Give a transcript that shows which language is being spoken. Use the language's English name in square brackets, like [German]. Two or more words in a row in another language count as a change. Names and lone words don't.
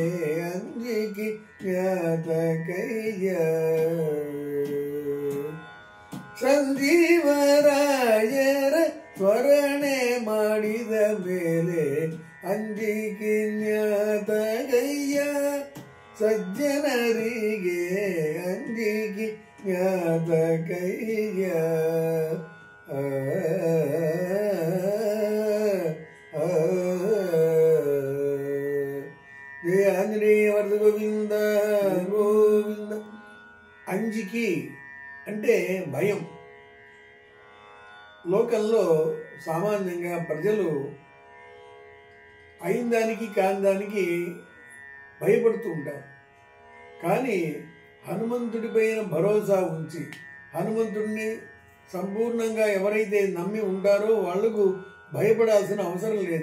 [Kannada] ಅಂಜಿಕಿನ್ಯಾತಕಯ್ಯ ಸಂಜೀವರಾಯರ ಸ್ಮರಣೆ ಮಾಡಿದ ಮೇಲೆ ಅಂಜಿಕಿನ್ಯಾತಕಯ್ಯ ಸಜ್ಜನರಿಗೆ ಅಂಜಿಕಿನ್ಯಾತಕಯ್ಯ ಜಯ ಆಂಜನೇಯ ವರದ ಗೋವಿಂದ ಗೋವಿಂದ. [Telugu] అంజికి అంటే భయం. లోకంలో సామాన్యంగా ప్రజలు అయిన దానికి కాని దానికి భయపడుతూ ఉంటారు. కానీ హనుమంతుడిపైన భరోసా ఉంచి హనుమంతుడిని సంపూర్ణంగా ఎవరైతే నమ్మి ఉంటారో వాళ్లకు భయపడాల్సిన అవసరం లేదు.